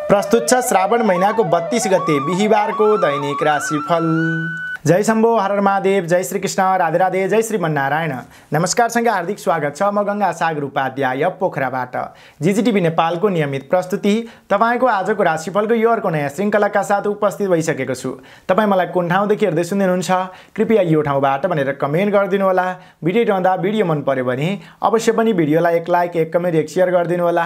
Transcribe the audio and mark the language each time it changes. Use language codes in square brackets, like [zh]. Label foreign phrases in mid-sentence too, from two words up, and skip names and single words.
[ne] प्रस्तुत छ श्रावण महिनाको 32 गते बिहीबारको दैनिक राशिफल। जय शम्भो, हर हर महादेव, जय श्री कृष्ण, राधे राधे, जय श्रीमन्नारायण। नमस्कारसँग हार्दिक स्वागत छ। म गंगा सागर उपाध्याय पोखराबाट जिजिटिभी नेपालको नियमित प्रस्तुति तपाईको आजको राशिफलको यो अर्को नयाँ श्रृङ्खलाका साथ उपस्थित भइसकेको छु। तपाई मलाई कुन ठाउँदेखि हेर्दै सुन्दै हुनुहुन्छ कृपया यो ठाउँबाट भनेर कमेन्ट गरिदिनु होला। भिडियो हेर्दा भिडियो मन पर्यो भने अवश्य पनि भिडियोलाई एक लाइक, एक कमेन्ट, एक शेयर गरिदिनु होला।